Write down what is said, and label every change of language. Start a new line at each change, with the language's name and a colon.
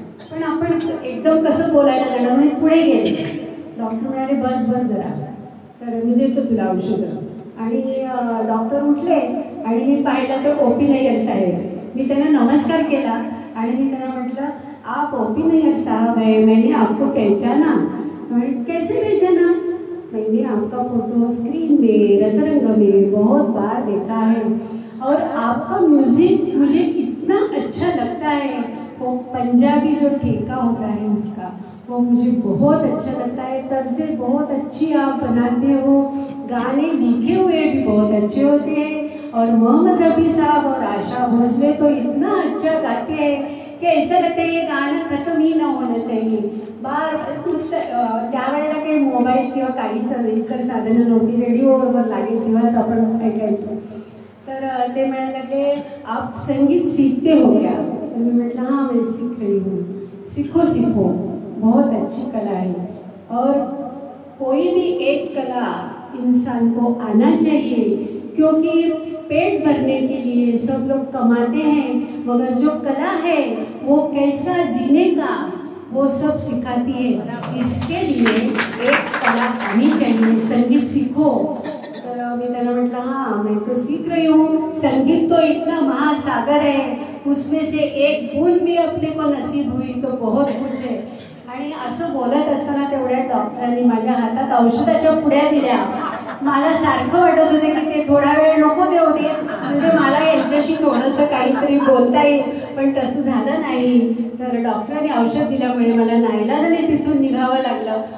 Marathi: पण आपण एकदम कसं बोलायला जाणार म्हणून पुढे गेले. डॉक्टर म्हणाले बस बस जरा, तर मी देतो तुला औषधं. आणि डॉक्टर उठले आणि मी पाहिलं तर ओपी नय्यर साहेब. मी त्यांना नमस्कार केला आणि मी त्यांना म्हटलं
Hindi: आप ओपी नय्यर साहब है, मैंने आपको पहचाना. कैसे पहचाना? मैंने आपका फोटो स्क्रीन में रसरंग में बहुत बार देखा है और आपका म्यूजिक मुझे इतना अच्छा लगता है. वो पंजाबी जो ठेका होता है उसका वो मुझे बहुत अच्छा लगता है. तर्जें बहुत अच्छी आप बनाते हो, गाने लिखे हुए भी बहुत अच्छे होते हैं और मोहम्मद रफ़ी साहब और आशा भोसले तो इतना अच्छा गाते हैं कि ऐसा लगता है ये गाना खत्म ही ना होना चाहिए. बार कुछ
Marathi: त्यावेळेला काही मोबाईल किंवा काहीच इतर साधनं नव्हती, रेडिओवर लागेल तेव्हाच आपण ऐकायचो. तर ते म्हणायला लागले
Hindi: आप संगीत सीखते हो क्या?
Marathi: तर मी म्हटलं
Hindi: हाँ मैं सीख रही हूँ. सीखो सीखो, बहुत अच्छी कला है और कोई भी एक कला इंसान को आना चाहिए, क्योंकि पेट भरने के लिए सब लोग कमाते हैं मगर जो कला है वो कैसा जीने का वो सब सिखाती है. इसके लिए एक कला आनी चाहिए, संगीत सीखो.
Marathi: तर मी त्यांना म्हटलं
Hindi: हाँ मैं तो सीख रही हूँ. संगीत तो इतना महासागर है, उसमें से एक बूंद भी अपने को नसीब हुई तो बहुत कुछ है.
Marathi: आणि असं बोलत असताना तेवढ्या डॉक्टरांनी माझ्या हातात औषधाच्या पुड्या दिल्या. मला सारखं वाटत होते की ते थोडा वेळ नको देऊ दे, म्हणजे मला यांच्याशी थोडंसं काहीतरी बोलता येईल, पण तसं झालं नाही. तर डॉक्टरांनी औषध दिल्यामुळे मला नाईलाजाने तिथून निघावं लागलं.